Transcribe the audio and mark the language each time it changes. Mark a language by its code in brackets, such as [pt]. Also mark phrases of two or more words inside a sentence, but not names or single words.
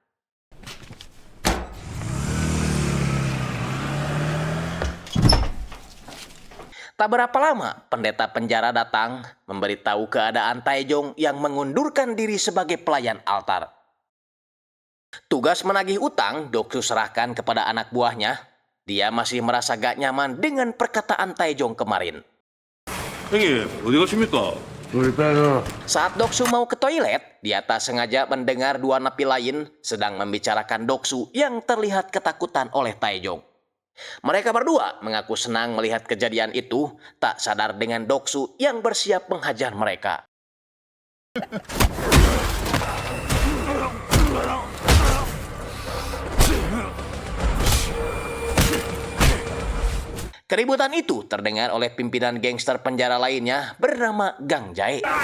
[id] Tak berapa lama, pendeta penjara datang memberitahu keadaan Taejong yang mengundurkan diri sebagai pelayan altar. Tugas menagih utang Doksu serahkan kepada anak buahnya. Dia masih merasa gak nyaman dengan perkataan Taejong kemarin. [ko] 형님 어디 가십니까? 우리 빼서 [id] Saat Doksu mau ke toilet, dia tak sengaja mendengar dua napi lain sedang membicarakan Doksu yang terlihat ketakutan oleh Taejong. Mereka berdua mengaku senang melihat kejadian itu, tak sadar dengan Doksu yang bersiap menghajar mereka. Keributan itu terdengar oleh pimpinan gangster penjara lainnya bernama Gang Jae.